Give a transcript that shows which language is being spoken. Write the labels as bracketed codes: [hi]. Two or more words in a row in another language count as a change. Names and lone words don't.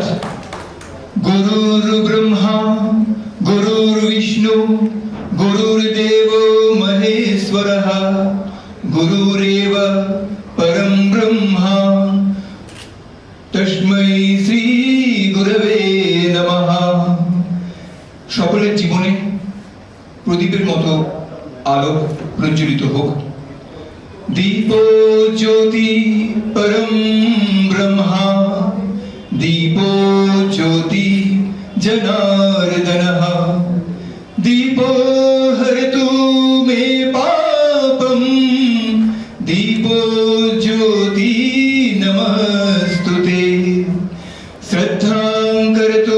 [sa] গুরুর ব্রহ্মা গুরুর বিষ্ণু গুরুর্দেব মহেশ্বরঃ গুরুরেব পরম ব্রহ্মা তস্मै শ্রী গুরবে নমঃ। [bn] সকলের জীবনে প্রদীপের মতো আলোক প্রজ্বলিত হোক। [sa] দীপো জ্যোতি পরম ব্রহ্মা দীপো জ্যোতি জনার্দনঃ দীপো হরতু মে পাপম দীপো জ্যোতি নমস্তুতে শ্রদ্ধাং করতু